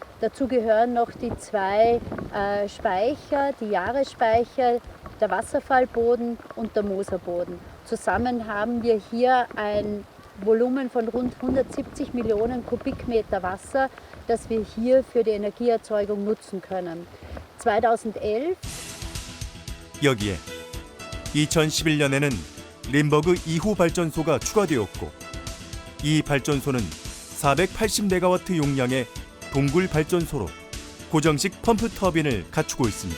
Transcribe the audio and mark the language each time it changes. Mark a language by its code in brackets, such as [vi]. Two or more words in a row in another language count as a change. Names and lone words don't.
[de] Dazu gehören noch die 2 Speicher, die Jahresspeicher, der Wasserfallboden und der Moserboden. Zusammen haben wir hier ein Volumen von rund 170 Millionen Kubikmeter Wasser, das wir hier für die Energieerzeugung nutzen können. [ko] 2011 여기에 2011년에는 림버그 2호 발전소가 추가되었고 이 발전소는 480메가와트 용량의 동굴 발전소로 고정식 펌프 터빈을 갖추고 있습니다.